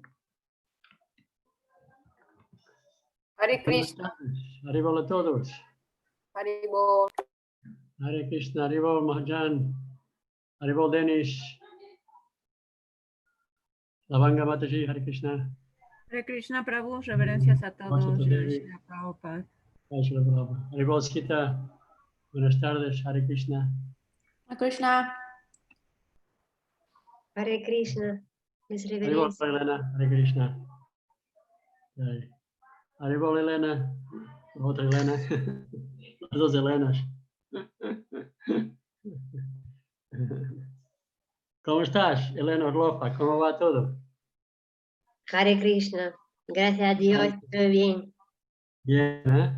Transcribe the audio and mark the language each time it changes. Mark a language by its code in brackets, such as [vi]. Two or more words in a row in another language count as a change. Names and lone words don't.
[sa] हरे कृष्ण. [es] Haribol a todos. Haribol. [sa] हरे कृष्ण, हरिबोल महाजन. [es] Haribol Denis. [sa] लवंग माताजी, हरे कृष्ण. हरे कृष्ण प्रभु, [es] reverencias a todos. Vachata Devi. Shri Prabhupada. Haribol Skita. Buenas tardes, [sa] हरे कृष्ण. हरे कृष्ण. हरे कृष्ण. Mis [es] Haribol reverencias. Elena, [sa] हरे कृष्ण. [es] Jai. Haribol Elena. Otra Elena. Las dos Elenas. ¿Cómo estás, Elena Orlofa? ¿Cómo va todo? [sa] हरे कृष्ण. [es] Gracias a Dios, estoy bien. Bien, ¿eh?